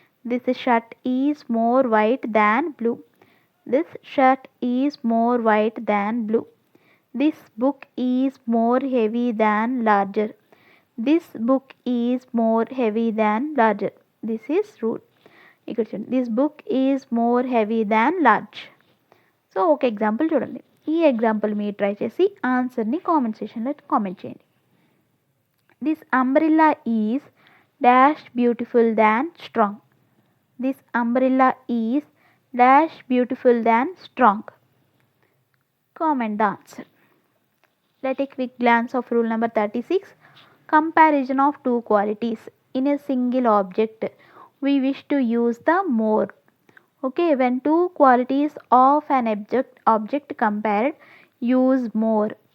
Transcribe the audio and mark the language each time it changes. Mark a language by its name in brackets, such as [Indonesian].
[English] This shirt is more white than blue. This shirt is more white than blue. This book is more heavy than larger. This book is more heavy than larger. This is rule. [Telugu] ఇక్కడ చూడండి, [English] This book is more heavy than large. [Telugu] So ఒక example చూడండి. ఈ example మీరు try చేసి ఆన్సర్ని comment సెక్షన్లో comment చేయండి. [English] This umbrella is dash beautiful than strong. This umbrella is dash beautiful than strong. Comment the answer. Let's take a quick glance of rule number 36. Comparison of 2 qualities in a single object. We wish to use the more. Okay, when 2 qualities of an object compared, use more.